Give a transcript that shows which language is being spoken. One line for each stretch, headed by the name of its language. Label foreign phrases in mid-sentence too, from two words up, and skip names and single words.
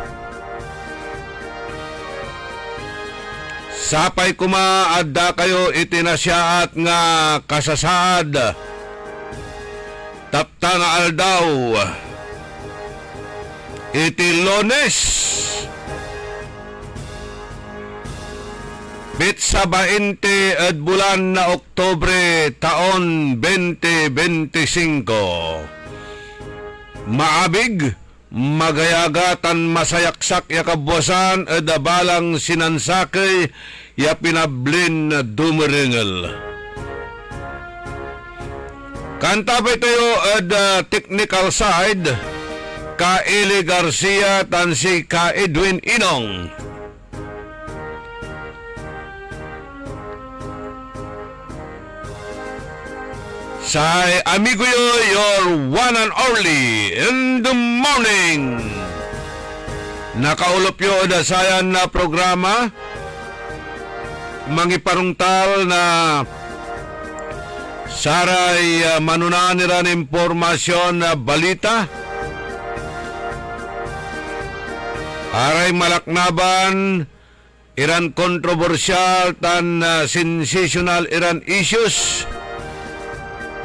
Iloko: Sapay kuma adda kayo itinasyaat nga kasasaad. Tapta nga aldaw. Iti Lunes.
Pangasinan: Bitsa 20 at bulan na Oktubre taon 2025. Maabig, magayagatan masayaksak ya kabwasan at balang sinansakay ya pinablin na dumaringel. Kanta ba tayo at
English: technical side
Pangasinan: ka Eli Garcia tan si ka Edwin Inong. Say, amigo yo,
English: your one and only in the morning.
Pangasinan: Nakaulop yo da sayan na programa. Mangiparungtal na saray manunaniran impormasyon na balita. Aray malaknaban, iran kontrobersyal tan sensational iran issues.